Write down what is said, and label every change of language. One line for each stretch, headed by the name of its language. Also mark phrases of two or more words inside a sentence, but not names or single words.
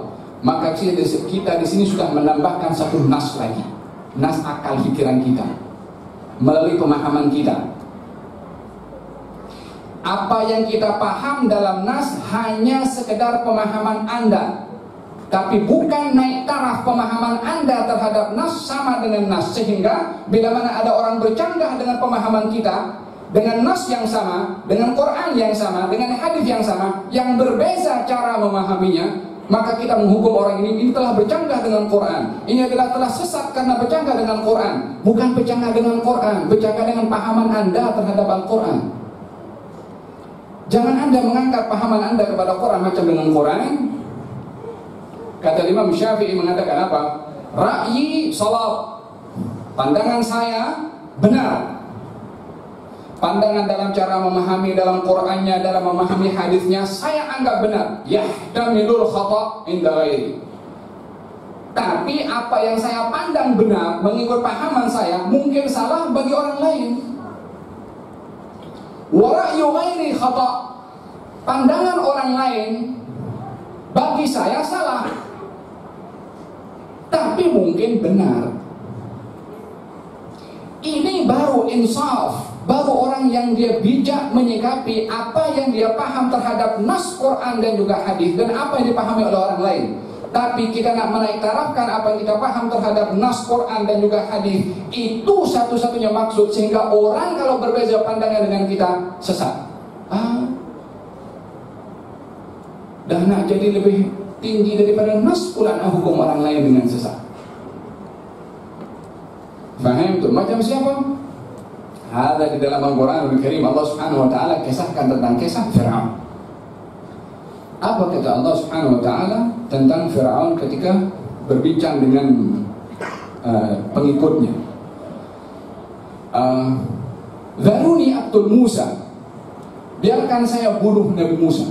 Malay: Maka kita di sini sudah menambahkan satu nas lagi, nas akal pikiran kita melalui pemahaman kita. Apa yang kita paham dalam nas hanya sekedar pemahaman Anda, tapi bukan naik taraf pemahaman Anda terhadap nas sama dengan nas. Sehingga bila mana ada orang bercanggah dengan pemahaman kita, dengan nas yang sama, dengan Quran yang sama, dengan hadis yang sama, yang berbeza cara memahaminya, maka kita menghukum orang ini telah bercanggah dengan Quran. Ini adalah telah sesat karena bercanggah dengan Quran. Bukan bercanggah dengan Quran, bercanggah dengan pahaman Anda terhadap Al-Quran. Jangan Anda mengangkat pahaman Anda kepada Quran macam dengan Quran. Kata Imam Syafi'i mengatakan apa?
Arabic: رأيي صلاة,
Malay: pandangan saya benar. Pandangan dalam cara memahami dalam Qur'annya, dalam memahami hadisnya, saya anggap benar.
Arabic: يحتمل الخطأ عند غيري.
Malay: Tapi apa yang saya pandang benar mengikut pahaman saya mungkin salah bagi orang lain.
Arabic: ورأي غيري خطأ',
Malay: pandangan orang lain bagi saya salah, tapi mungkin benar. Ini baru insaf, baru orang yang dia bijak menyikapi apa yang dia paham terhadap nas Quran dan juga hadis dan apa yang dipahami oleh orang lain. Tapi kita nak menaik tarafkan apa yang kita paham terhadap nas Quran dan juga hadis, itu satu-satunya maksud sehingga orang kalau berbeza pandangan dengan kita sesat. Dah nak jadi lebih tinggi daripada nas pula nak hukum orang lain dengan sesat. Faham tu? Macam siapa? Ada di dalam Al-Quran Al-Karim Allah
Arabic: سبحانه وتعالى
Malay: kisahkan tentang kisah Firaun. Apa kata Allah
Arabic: سبحانه وتعالى
Malay: tentang Firaun ketika berbincang dengan pengikutnya?
Arabic: ذروني أقتل موسى,
Malay: biarkan saya bunuh Nabi Musa.